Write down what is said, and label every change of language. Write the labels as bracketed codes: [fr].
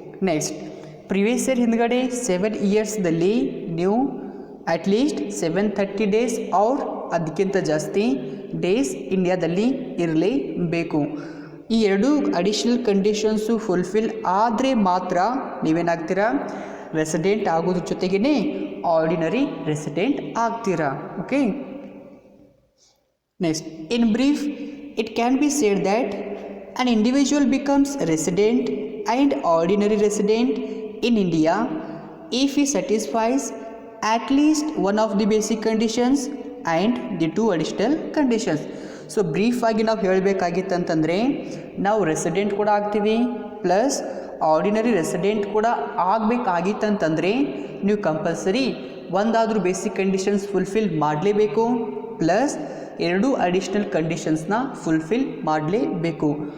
[kn] Next previous year ಹಿಂದ್ಗಡೆ 7 ಇಯರ್ಸ್ದಲ್ಲಿ ನೀವು at least 730 days R ಅದಕ್ಕಿಂತ ಜಾಸ್ತಿ ಡೇಸ್ ಇಂಡಿಯಾದಲ್ಲಿ ಇರಲೇಬೇಕು. ಈ 2 ಅಡಿಷ್ನಲ್ ಕಂಡೀಷನ್ಸು ಫುಲ್ಫಿಲ್ ಆದರೆ ಮಾತ್ರ ನೀವೇನಾಗ್ತೀರಾ, ರೆಸಿಡೆಂಟ್ ಆಗೋದ್ರ ಜೊತೆಗೇ ಆರ್ಡಿನರಿ ರೆಸಿಡೆಂಟ್ ಆಗ್ತೀರಾ. [en] Okay, next in brief it can be said that an individual becomes resident and ordinary resident in India if he satisfies at least one of the basic conditions and the 2 additional conditions. [kn] So brief ಆಗಿ ನಾವು ಹೇಳಬೇಕಾಗಿತ್ತಂತಂದರೆ, ನಾವು resident ಕೂಡ ಆಗ್ತೀವಿ plus ordinary resident ಕೂಡ ಆಗಬೇಕಾಗಿತ್ತಂತಂದರೆ ನೀವು compulsory ಒಂದಾದರೂ basic conditions fulfil ಮಾಡಲೇಬೇಕು, plus 2 additional ಕಂಡೀಷನ್ಸ್ನ fulfil ಮಾಡಲೇಬೇಕು.